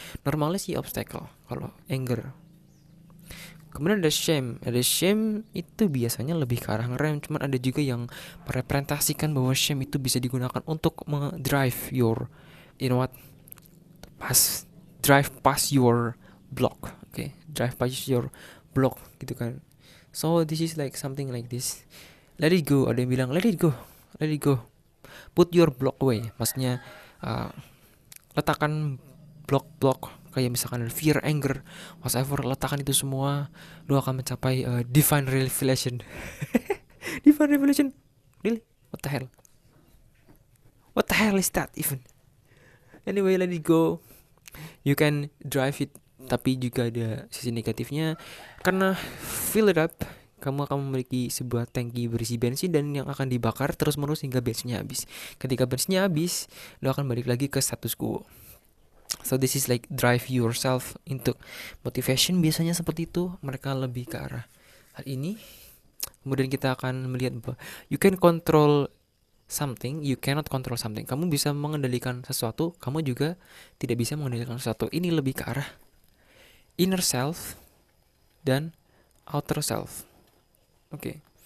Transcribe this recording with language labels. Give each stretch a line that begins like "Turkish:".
Indonesian: Normalnya sih obstacle kalau anger. Kemudian ada shame itu biasanya lebih ke arah ngerem, cuman ada juga yang merepresentasikan bahwa shame itu bisa digunakan untuk
English: drive your, drive past your block,
Indonesian: drive past your block gitu kan.
English: So this is like something like this, let it go.
Indonesian: Ada yang bilang
English: let it go, put your block away,
Indonesian: maksudnya letakkan blok kayak misalkan fear, anger, whatever, letakkan itu semua, lu akan mencapai divine revelation.
English: Divine revelation, really? What the hell is that even? Anyway, let it go. You can drive it,
Indonesian: tapi juga ada sisi negatifnya, karena
English: fill it up,
Indonesian: kamu akan memiliki sebuah tangki berisi bensin dan yang akan dibakar terus menerus hingga bensinnya habis. Ketika bensinnya habis, lu akan balik lagi ke status quo.
English: So this is like drive yourself into motivation.
Indonesian: Biasanya seperti itu, mereka lebih ke arah hal ini. Kemudian kita akan melihat bahwa
English: you can control something,
Indonesian: you cannot control something. Kamu bisa mengendalikan sesuatu, kamu juga tidak bisa mengendalikan sesuatu. Ini lebih ke arah inner self dan outer self. Oke.